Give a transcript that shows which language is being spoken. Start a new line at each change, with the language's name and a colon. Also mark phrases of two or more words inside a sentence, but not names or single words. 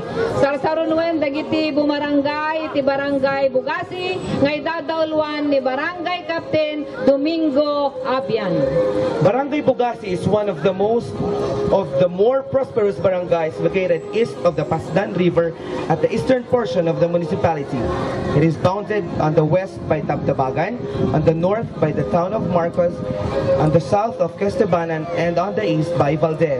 Iloko: Sarsarunwen dagiti bumarangay ti barangay Bugasi nga idadawlwan ni Barangay Captain Domingo Abian.
English: Barangay Bugasi is one of the more prosperous barangays located east of the Pasdan River at the eastern portion of the municipality. It is bounded on the west by Tabtabagan, on the north by the town of Marcos, on the south of Questebanan, and on the east by Valdez.